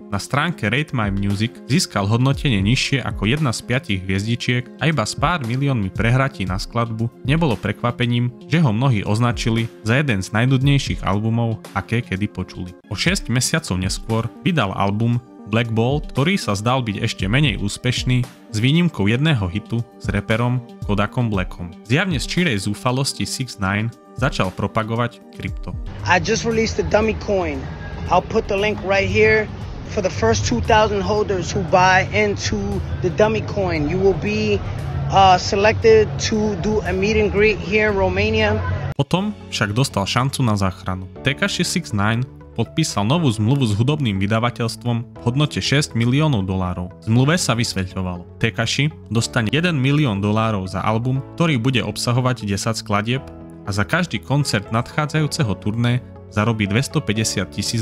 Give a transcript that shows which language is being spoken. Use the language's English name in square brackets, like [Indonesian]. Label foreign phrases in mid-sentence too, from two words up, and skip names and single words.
[Slovak] Na stránke Rate My Music získal hodnotenie nižšie ako 1 z 5 hviezdičiek a iba s pár miliónmi prehratí na skladbu nebolo prekvapením, že ho mnohí označili za jeden z najnudnejších albumov, aké kedy počuli. O 6 mesiacov neskôr vydal album Black Bolt, ktorý sa zdal byť ešte menej úspešný, s výnimkou jedného hitu s reperom Kodakom Blackom. Zjavne z čírej zúfalosti 6ix9ine začal propagovať krypto. [English] I just released the dummy coin. I'll put the link right here for the first 2,000 holders who buy into the dummy coin. You will be selected to do a meet and greet here in Romania. [Slovak] Potom však dostal šancu na záchranu. Tekashi 6ix9ine podpísal novú zmluvu s hudobným vydavateľstvom v hodnote $6 miliónov. V zmluve sa vysvetľovalo: Tekashi dostane $1 milión za album, ktorý bude obsahovať 10 skladieb a za každý koncert nadchádzajúceho turné zarobí $250,000.